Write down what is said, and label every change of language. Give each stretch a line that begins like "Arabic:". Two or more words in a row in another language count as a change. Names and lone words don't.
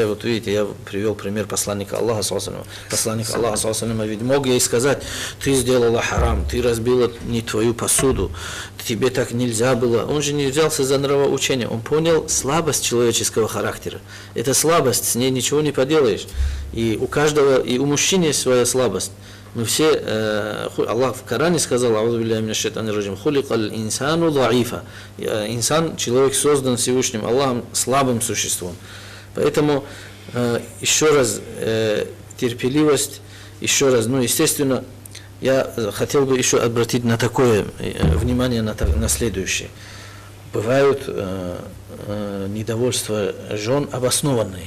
Russian: Вот видите, я привел пример посланника Аллаха, посланник Аллаха, ведь мог ей сказать: ты сделала харам, ты разбила не твою посуду, тебе так нельзя было. Он же не взялся за нравоучение, он понял слабость человеческого характера. Это слабость, с ней ничего не поделаешь. И у каждого, и у мужчин есть своя слабость. Мы все, Аллах в Коране сказал:
Arabic: «أعوذ بالله من الشيطان الرجيم، خلق الإنسان ضعيفا».
Russian: Инсан, человек, создан Всевышним Аллахом слабым существом. Поэтому еще раз терпеливость, еще раз, естественно, я хотел бы еще обратить на такое внимание, на следующее. Бывают недовольства жен обоснованные.